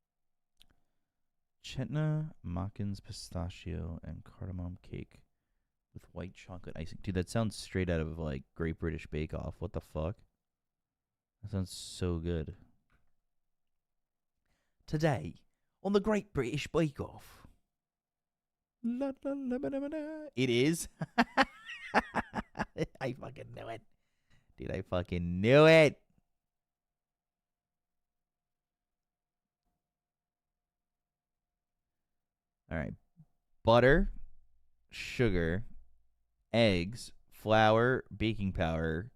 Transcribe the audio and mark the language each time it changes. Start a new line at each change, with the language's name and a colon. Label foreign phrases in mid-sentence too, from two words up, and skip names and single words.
English: Chetna Mackins pistachio and cardamom cake with white chocolate icing. Dude, that sounds straight out of, like, Great British Bake Off. What the fuck? That sounds so good. Today, on the Great British Bake Off. La, la, la, ba, da, ba, da. It is. I fucking knew it. Dude, I fucking knew it. All right. Butter, sugar, eggs, flour, baking powder.